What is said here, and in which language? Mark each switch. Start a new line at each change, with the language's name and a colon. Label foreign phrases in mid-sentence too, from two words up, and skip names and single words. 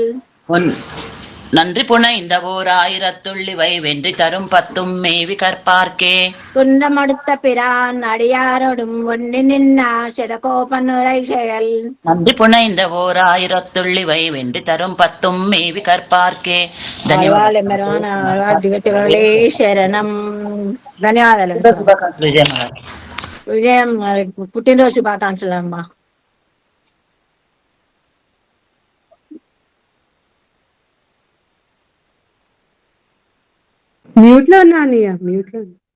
Tamil: நன்றி புனைந்த ஓர் ஆயிரத்துள்ளிவை வென்றி தரும் பத்தும் மேவி கற்பார்க்கே குன்றமடுத்த பிரான் அடியாரொடும் ஒன்னி நின்னா சிறகோபனுரை செயல் நன்றி புனைந்த ஓர் ஆயிரத்துள்ளிவை வென்றி தரும் பத்தும் மேவி కర్పార్కే
Telugu: ధన్యవాదాలు. శరణం. ధన్యవాదాలు. విజయం పుట్టినరోజు శుభాకాంక్షలు అమ్మా. మ్యూట్ లో ఉన్నా అన్నయ్య, మ్యూట్ లో.